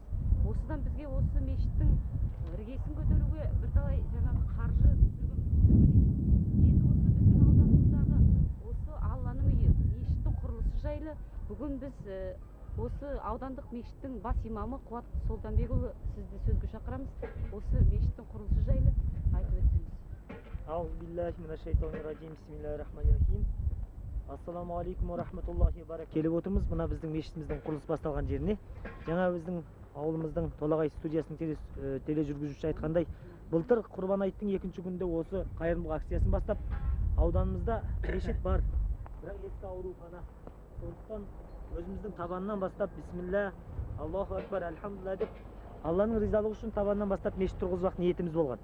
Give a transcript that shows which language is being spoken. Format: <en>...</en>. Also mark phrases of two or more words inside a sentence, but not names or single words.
<kk>Осыдан бізге осы мешіттің іргесін көтеруге бірталай жаңағы қаржы түсірген еді. Енді осы біздің ауданымыздағы осы Алланың үйі мешіттің құрылысы жайлы бүгін біз осы аудандық мешіттің бас имамы Қуат Солтанбекұлы сізді сөзге шақырамыз. Осы мешіттің құрылысы жайлы айтып өтсеңіз.</kk> <ar>أعوذ بالله من الشيطان الرجيم. بسم الله الرحمن الرحيم. السلام عليكم ورحمة الله وبركاته.</ar> <kk>Келіп отырмыз мына біздің мешітіміздің құрылыс басталған жеріне. Жаңа біздің ауылымыздың Толағай студиясының тележүргізушісі айтқандай, былтыр Құрбан айттың 2-ші күнінде осы қайырымдылық акциясын бастап, ауданымызда мешіт бар, бірақ ескі аурухана. Сондықтан өзіміздің табанынан бастап</kk> <ar>بسم الله، الله أكبر، الحمد لله</ar> <kk>деп Алланың ризалығы үшін табанынан бастап мешіт тұрғызбақ ниетіміз болған.</kk>